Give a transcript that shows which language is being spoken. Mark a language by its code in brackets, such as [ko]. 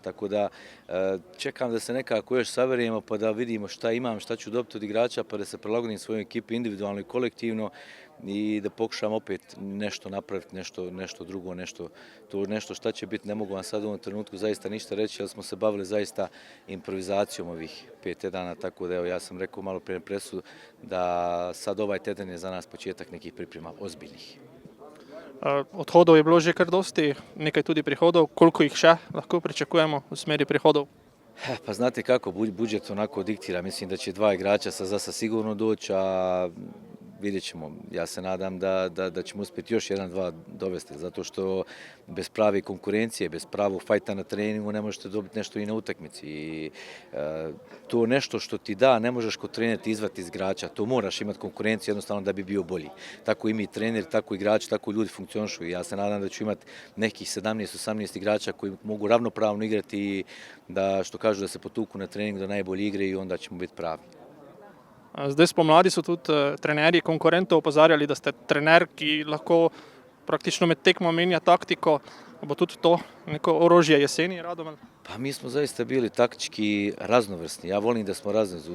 [hr] Tako da čekam da se nekako još saverujemo pa da vidimo šta imam, šta ću dobiti od igrača, pa da se prilagodim svojoj ekipi individualno i kolektivno i da pokušam opet nešto napraviti, nešto drugo, nešto šta će biti, ne mogu vam sad u ovom trenutku zaista ništa reći, jer smo se bavili zaista improvizacijom ovih 5 tjedana, tako da evo ja sam rekao malo prije presu da sad ovaj tjedan je za nas početak nekih priprema ozbiljnih. [sl] Odhodov je bilo že kar dosti, nekaj tudi prihodov, koliko ih še lahko pričakujemo v smeri prihodov? [hr] Pa znate kako, budžet onako diktira, mislim da će 2 igrača sa Zasa sigurno doći, a vidjet ćemo. Ja se nadam da ćemo uspjeti još 1-2 dovesti, zato što bez prave konkurencije, bez pravog fajta na treningu ne možete dobiti nešto i na utakmici. I to nešto što ti da, ne možeš kod trenera izvati iz igrača, to moraš imati konkurenciju jednostavno da bi bio bolji. Tako i mi treneri, tako igrači, tako ljudi funkcionišu i ja se nadam da ću imati nekih 17-18 igrača koji mogu ravnopravno igrati i da, što kažu, da se potuku na treningu da najbolje igre i onda ćemo biti pravi. [sl] Zdaj spomladi so tudi trenerji konkurentov opozarjali, da ste trener, ki lahko praktično med tekmo menja taktiko. Bo tudi to neko orožje jeseni Radomelj? [hr] Pa mi smo zaista bili taktički raznovrsni. Ja volim da smo raznovrsni.